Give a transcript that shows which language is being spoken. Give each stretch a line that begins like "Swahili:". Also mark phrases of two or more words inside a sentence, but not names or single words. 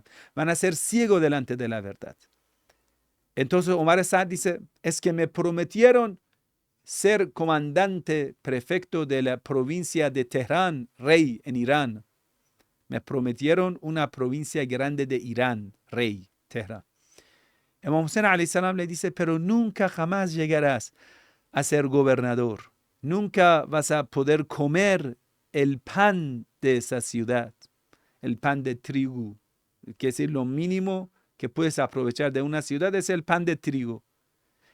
Spanish: Van a ser ciegos delante de la verdad. Entonces Omar Sa'd dice: es que me prometieron ser comandante, prefecto de la provincia de Teherán, rey en Irán. Me prometieron una provincia grande de Irán, rey, Teherán. Imam Hussein
Arabic: عليه السلام
Spanish: le dice: pero nunca jamás llegarás a ser gobernador. Nunca vas a poder comer el pan de esa ciudad, el pan de trigo. Que es lo mínimo que puedes aprovechar de una ciudad, es el pan de trigo.